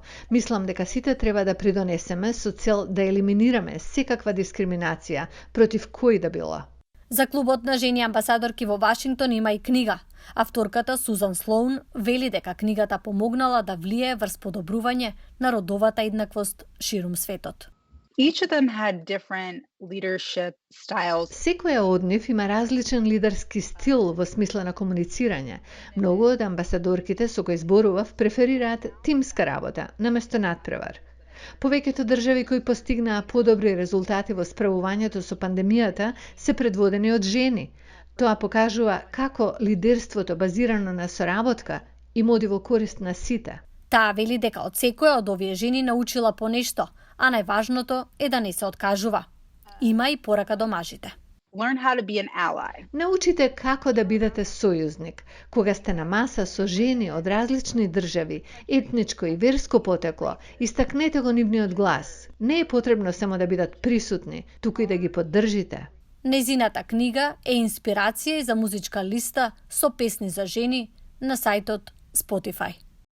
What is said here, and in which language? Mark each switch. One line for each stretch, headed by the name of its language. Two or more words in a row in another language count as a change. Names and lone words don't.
Macedonian: Мислам дека сите треба да придонесеме со цел да елиминираме секаква дискриминација против кој да било. За клубот на жени амбасадорки во Вашингтон има и книга. Авторката Сузан Слоун вели дека книгата помогнала да влие врз подобрување на родовата еднаквост ширум светот.
English: Each of them had different leadership styles.
Macedonian: Секоја од нив има различен лидерски стил во смисла на комуницирање. Многу од амбасадорките со кои зборував преферираат тимска работа наместо надпревар. Повеќето држави кои постигнаа подобри резултати во справувањето со пандемијата се предводени од жени. Тоа покажува како лидерството базирано на соработка им оди во корист на сите. Таа вели дека од секоја од овие жени научила по нешто, а најважното е да не се откажува. Има и порака до мажите.
English: Learn how to be an ally.
Macedonian: Научите како да бидете сојузник. Кога сте на маса со жени од различни држави, етничко и верско потекло, истакнете го нивниот глас. Не е потребно само да бидат присутни, туку и да ги поддржите. Незината книга е инспирација и за музичка листа со песни за жени на сајтот Spotify.